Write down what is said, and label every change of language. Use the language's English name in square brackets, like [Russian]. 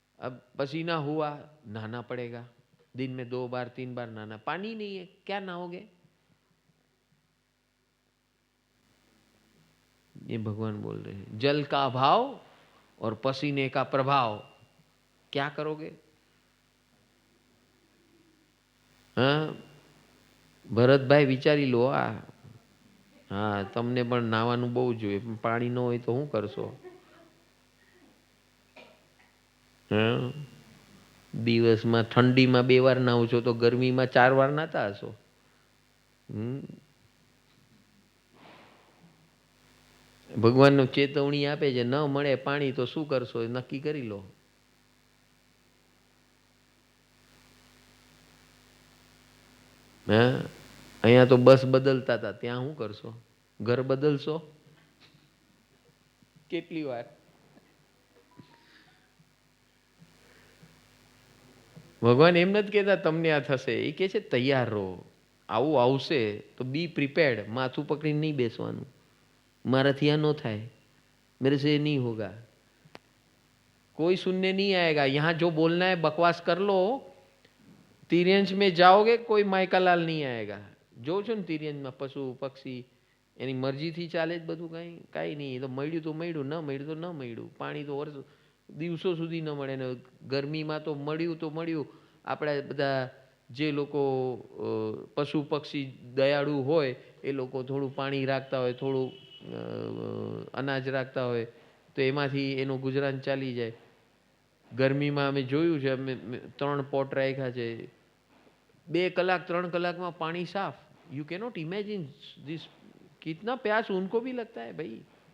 [Hindi] अब पसीना हुआ, नहाना पड़ेगा, दिन में 2 बार 3 बार नहाना। पानी नहीं है, क्या नहाओगे? ये भगवान बोल रहे हैं, जल का अभाव और पसीने का प्रभाव, क्या करोगे? [Gujarati] हाँ, ભરતભાઈ વિચારી લો। હા, તમને પણ નાવાનું બહુ જોઈએ, પાણી ન હોય તો શું કરશો? હા, દિવસમાં ઠંડીમાં 2 વાર નાહો છો તો ગરમીમાં 4 વાર નાતા હશો। ભગવાનનો ચેતવણી આપે છે, ન મળે પાણી તો શું કરશો એ નક્કી કરી લો। હા, અહીંયા તો બસ બદલતા હતા, ત્યાં શું કરશો? ઘર બદલશો કેટલી વાર? ભગવાન એમ નથી કહેતા તમને આ થશે, એ કહે છે તૈયાર રહો, આવું આવશે તો [English] Be prepared. [Gujarati] માથું પકડીને નહીં બેસવાનું, મારાથી આ ન થાય, [Hindi] मेरे से नहीं होगा, कोई सुनने नहीं आएगा। यहाँ जो बोलना है बकवास कर लो, तिर्यंश में जाओगे कोई मायकालाल नहीं आएगा। [Gujarati] जो छो ने तिर्यंश में पशु पक्षी એની મરજીથી ચાલે જ બધું, કાંઈ નહીં। એ તો મળ્યું તો મળ્યું, ન મળ્યું તો ન મળ્યું। પાણી તો વર્ષ દિવસો સુધી ન મળે ને ગરમીમાં તો મળ્યું તો મળ્યું। આપણા બધા જે લોકો પશુ પક્ષી દયાળુ હોય એ લોકો થોડું પાણી રાખતા હોય, થોડું અનાજ રાખતા હોય તો એમાંથી એનું ગુજરાન ચાલી જાય। ગરમીમાં અમે જોયું છે, અમે 3 પોટ રાખ્યા છે, 2 કલાક 3 કલાકમાં પાણી સાફ। [English] you cannot imagine this, [Hindi] कितना प्यास उनको भी लगता है भाई।